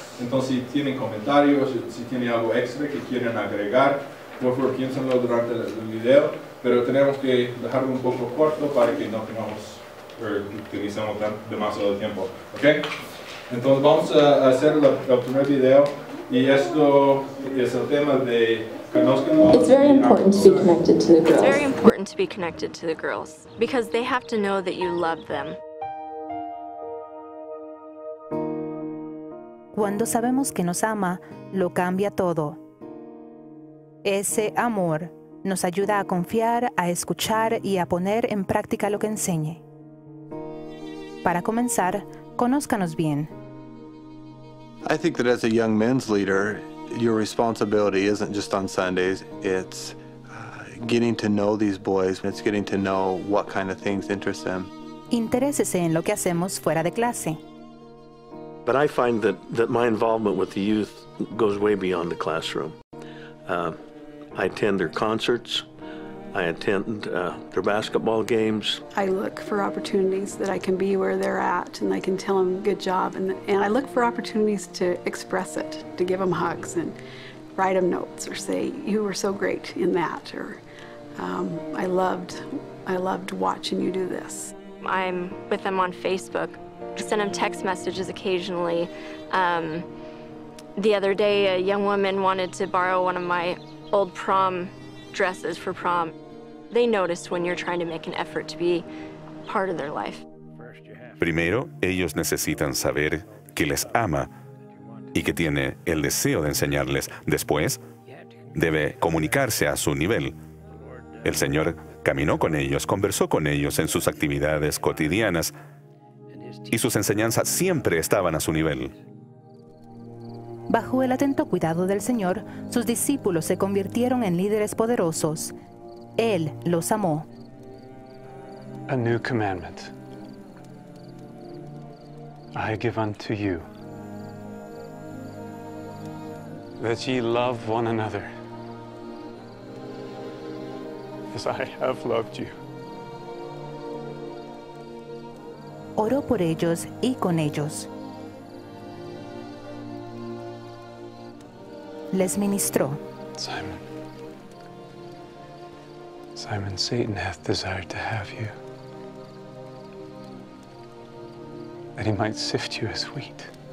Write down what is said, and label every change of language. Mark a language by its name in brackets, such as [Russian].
[Spanish] Entonces si tienen comentarios, si tienen algo extra que quieren agregar, por favor piénsenlo durante el video. Pero tenemos que dejarlo un poco corto para que no utilicemos demasiado tiempo. ¿Okay? Entonces vamos a hacer el primer video. Y esto es el tema de [English] It's very important to be connected to the girls. It's very important to be connected to the girls because they have to know that you love them. [Spanish] Cuando sabemos que nos ama, lo cambia todo. Ese amor nos ayuda a confiar, a escuchar y a poner en práctica lo que enseñe. Para comenzar, conózcanos bien. [English] I think that as a young men's leader, your responsibility isn't just on Sundays, it's getting to know these boys, it's getting to know what kind of things interest them. [Spanish] Interésese en lo que hacemos fuera de clase. [English] But I find that my involvement with the youth goes way beyond the classroom. I attend their concerts. I attend their basketball games. I look for opportunities that I can be where they're at and I can tell them good job. And I look for opportunities to express it, to give them hugs and write them notes or say, you were so great in that, or I loved watching you do this. I'm with them on Facebook. I send them text messages occasionally. The other day, a young woman wanted to borrow one of my old prom dresses for prom. They notice when you're trying to make an effort to be part of their life. [Spanish] Primero, ellos necesitan saber que les ama y que tiene el deseo de enseñarles. Después, debe comunicarse a su nivel. El Señor caminó con ellos, conversó con ellos en sus actividades cotidianas y sus enseñanzas siempre estaban a su nivel. Bajo el atento cuidado del Señor, sus discípulos se convirtieron en líderes poderosos. Él los amó. [English] A new commandment I give unto you, that ye love one another as I have loved you. [Spanish] Oró por ellos y con ellos. Les ministró. [English] Simon, Simon, Satan hath desired to have you, that he might sift you as wheat.